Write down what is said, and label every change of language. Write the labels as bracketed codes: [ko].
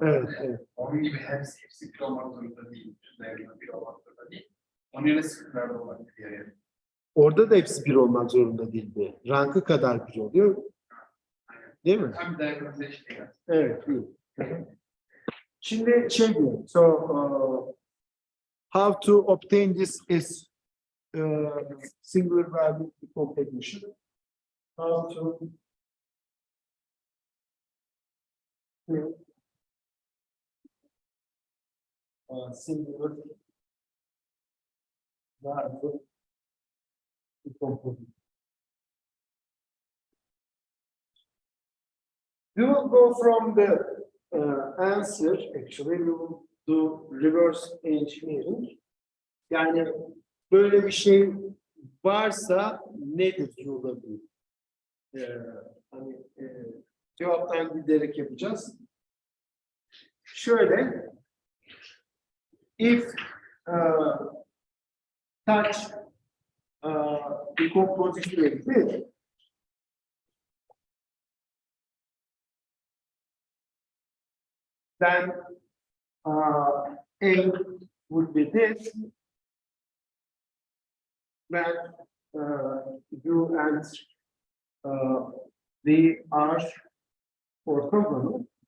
[tr] Evet, Yani, evet. onun gibi hepsi bir olmak zorunda değil. Bütün değerler bir olmak zorunda değil. Onun yerine sıfırlarda olabilir yani. Orada da hepsi bir olmak zorunda değil de. Rankı kadar bir oluyor. Değil mi? Tam değerlerimize işte yani. Evet, iyi. Şimdi şey diyor. [en] So, how to obtain this is singular value decomposition. How to singular value decomposition. We will go from the answer, actually, we will do reverse engineering. [tr] Yani böyle bir şey varsa nedir olabilir? Hani cevaptan giderek yapacağız. [en] Şöyle, if such decomposition exists, then A would be this, when U and V are orthogonal.